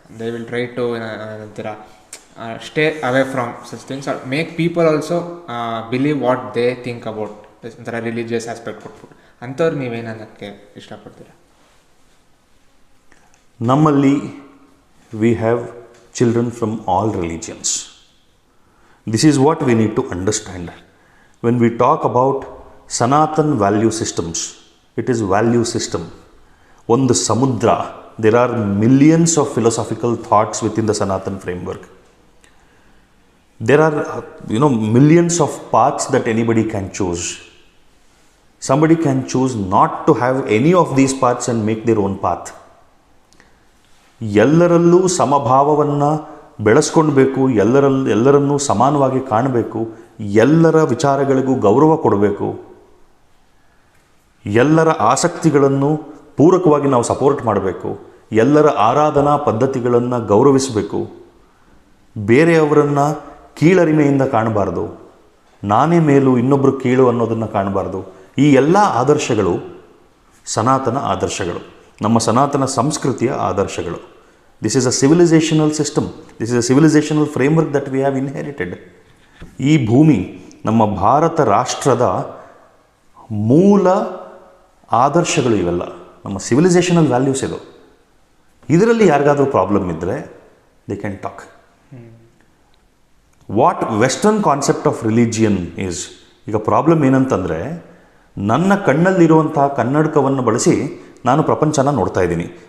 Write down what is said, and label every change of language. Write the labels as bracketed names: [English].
[English] they will try to ಅಂತೀರ stay away from such things or make people also believe what they think about [Kannada] ಒಂಥರ [English] religious aspect [Kannada] ಕೊಟ್ಬಿಟ್ಟು. ಅಂಥವ್ರು ನೀವೇನು ಅನ್ನೋಕ್ಕೆ ಇಷ್ಟಪಡ್ತೀರಾ? ನಮ್ಮಲ್ಲಿ [English] We have children from all religions. This is what we need to understand. When we talk about Sanatan value systems, it is value system. [Kannada] ಒಂದು ಸಮುದ್ರ, [English] there are millions of philosophical thoughts within the Sanatan framework. There are, millions of paths that anybody can choose. Somebody can choose not to have any of these paths and make their own path. [Kannada] ಎಲ್ಲರಲ್ಲೂ ಸಮಭಾವವನ್ನು ಬೆಳೆಸ್ಕೊಳ್ಬೇಕು, ಎಲ್ಲರನ್ನೂ ಸಮಾನವಾಗಿ ಕಾಣಬೇಕು, ಎಲ್ಲರ ವಿಚಾರಗಳಿಗೂ ಗೌರವ ಕೊಡಬೇಕು, ಎಲ್ಲರ ಆಸಕ್ತಿಗಳನ್ನು ಪೂರಕವಾಗಿ ನಾವು ಸಪೋರ್ಟ್ ಮಾಡಬೇಕು, ಎಲ್ಲರ ಆರಾಧನಾ ಪದ್ಧತಿಗಳನ್ನು ಗೌರವಿಸಬೇಕು, ಬೇರೆಯವರನ್ನು ಕೀಳರಿಮೆಯಿಂದ ಕಾಣಬಾರ್ದು, ನಾನೇ ಮೇಲು ಇನ್ನೊಬ್ಬರು ಕೀಳು ಅನ್ನೋದನ್ನು ಕಾಣಬಾರ್ದು. ಈ ಎಲ್ಲ ಆದರ್ಶಗಳು ಸನಾತನ ಆದರ್ಶಗಳು, ನಮ್ಮ ಸನಾತನ ಸಂಸ್ಕೃತಿಯ ಆದರ್ಶಗಳು. [English] This is a civilizational system. This is a civilizational framework that we have inherited. [Kannada] ಈ ಭೂಮಿ ನಮ್ಮ ಭಾರತ ರಾಷ್ಟ್ರದ ಮೂಲ ಆದರ್ಶಗಳು ಇವೆಲ್ಲ, ನಮ್ಮ ಸಿವಿಲೈಸೇಷನಲ್ ವ್ಯಾಲ್ಯೂಸ್ ಇದು. ಇದರಲ್ಲಿ ಯಾರಿಗಾದರೂ ಪ್ರಾಬ್ಲಮ್ ಇದ್ದರೆ [English] They can talk. What western concept of religion is, [Kannada] ಈಗ ಪ್ರಾಬ್ಲಮ್ ಏನಂತಂದರೆ, ನನ್ನ ಕಣ್ಣಲ್ಲಿರುವಂತಹ ಕನ್ನಡಕವನ್ನು ಬಳಸಿ ನಾನು ಪ್ರಪಂಚನ ನೋಡ್ತಾ ಇದ್ದೀನಿ.